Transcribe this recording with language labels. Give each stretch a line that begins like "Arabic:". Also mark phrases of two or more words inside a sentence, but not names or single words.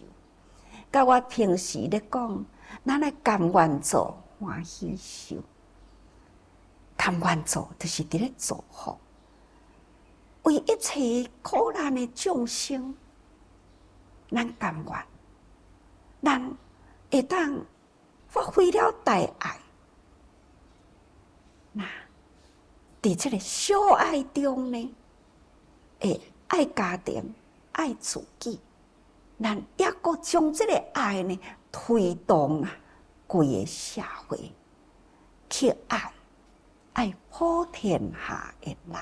Min Nan Chinese: 甲我平时咧讲，咱来甘愿做，欢喜受。甘愿做，就是伫咧造福，为一切苦难的众生，咱甘愿，咱会当发挥了大爱。那伫这个小爱中呢，会爱家庭、爱自己，咱抑阁将这个爱呢推动啊，规个社会去爱普天下的人。